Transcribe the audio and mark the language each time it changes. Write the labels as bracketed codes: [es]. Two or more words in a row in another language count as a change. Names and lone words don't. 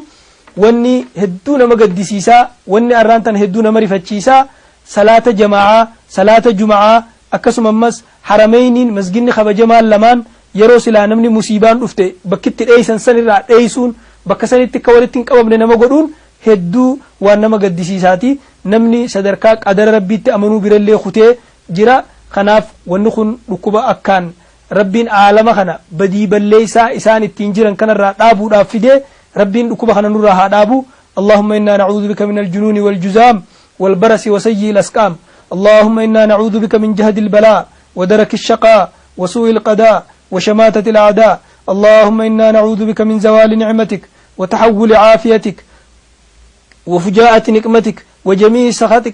[om] Wanni hedduu nama gaddisiisaa wanni arraan tan hedduu nama rifachiisaa salaata jama'aa salaata juma'aa akkasumas harameeyniin masginni kabajamaan lamaan yeroo silaa namni musiibaan dhufte bakkitti dheeysan sanirraa dheeysuun bakka sanitti akka walitti hin qabamne nama godhuun hedduu waan nama gaddisiisaati. namni sadarkaa qadara rabbiitti amanuu birallee kutee jira. kanaaf wanni kun dhukkuba akkaan rabbiin aalama kana badii balleeysaa isaan ittiin jiran kanarraa dhaabuudhaaf fidee rabbiin dhukkuba kana nurraa haa dhaabu. [ar] اللهم إنا نعوذ بك من الجنون والجزام والبرس وسيء الأسقام. اللهم إنا نعوذ بك من جهد البلاء ودرك الشقاء وسوء القضاء وشماتة الأعداء. اللهم إنا نعوذ بك من زوال نعمتك وتحول عافيتك وفجاءة نقمتك وجميع سخطك.